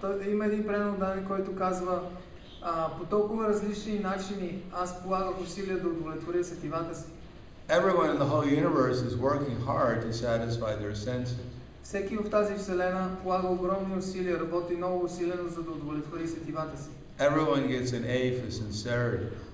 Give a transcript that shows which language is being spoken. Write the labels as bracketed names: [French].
[Bulgarian] Има един преданен, който казва, по толкова различни начини аз полагах усилия да удовлетворя сетивата си. [English] Everyone in the whole universe is working hard to satisfy their senses. [Bulgarian] Всеки в тази вселена полага огромни усилия, работи много усилено, за да удовлетвори сетивата си. [English] Everyone gets an A for sincerity.